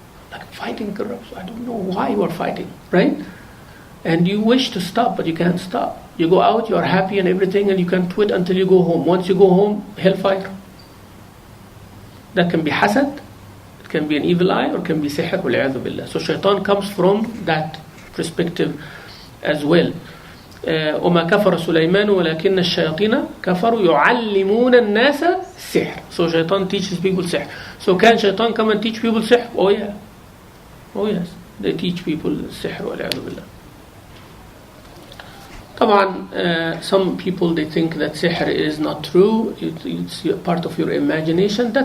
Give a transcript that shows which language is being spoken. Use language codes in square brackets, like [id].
[en] Like fighting corrupts. I don't know why you are fighting, right? And you wish to stop, but you can't stop. You go out, you are happy and everything, and you can't quit until you go home. Once you go home, hellfire. That can be hasad, it can be an evil eye, or it can be sihr, wal-'iyadhu billah. So shaitan comes from that perspective as well. [ar] وما كفر سليمان ولكن الشياطين كفروا يعلمون الناس سحر. [en] So shaitan teaches people sihr. So can shaitan come and teach people sihr? Oh yeah. Oh yes. They teach people sihr wal-'iyadhu billah. طبعا some people they think that sihr is not true. It's part of your imagination.